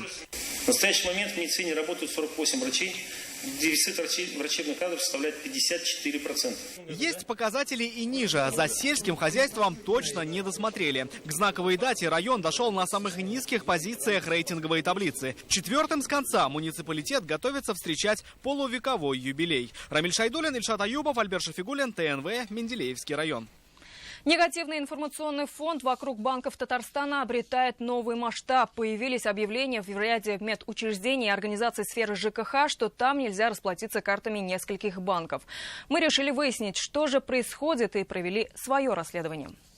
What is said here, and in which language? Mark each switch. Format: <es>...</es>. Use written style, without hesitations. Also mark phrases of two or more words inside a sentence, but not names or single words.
<ru>В настоящий момент в медицине работают 48 врачей. Дефицит врачебных кадров составляет 54%. Есть показатели и ниже. За сельским хозяйством точно не досмотрели. К знаковой дате район дошел на самых низких позициях рейтинговой таблицы. Четвертым с конца муниципалитет готовится встречать полувековой юбилей. Рамиль Шайдуллин, Ильшат Аюбов, Альберт Шафигуллин, ТНВ, Менделеевский район. Негативный информационный фонд вокруг банков Татарстана обретает новый масштаб. Появились объявления в ряде медучреждений и организаций сферы ЖКХ, что там нельзя расплатиться картами нескольких банков. Мы решили выяснить, что же происходит, и провели свое расследование.</ru>